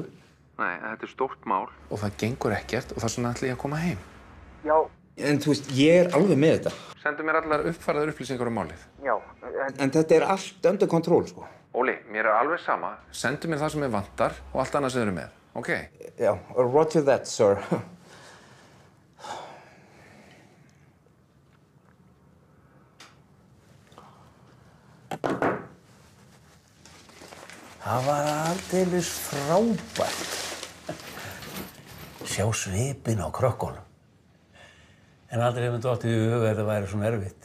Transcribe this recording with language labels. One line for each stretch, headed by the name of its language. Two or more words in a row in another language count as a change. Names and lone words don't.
Icelandic: Nei, þetta er stórt mál. Og það gengur ekkert og þess vegna ætla ég að koma heim. Já. En þú veist, ég er alveg með þetta. Sendu mér allar uppfærðar upplýsingar málið. Já, en þetta er allt
English: under kontról,
Icelandic: sko. Óli, mér er alveg sama. Sendu mér það sem ég vantar og allt annað sem þið eru með, ok? Já,
English: roger that, sir.
Icelandic: Það var aldeilis frábært. Sjá svipinn á krökkunum. En aldrei hefur dottið í hug að þetta væri svona erfitt.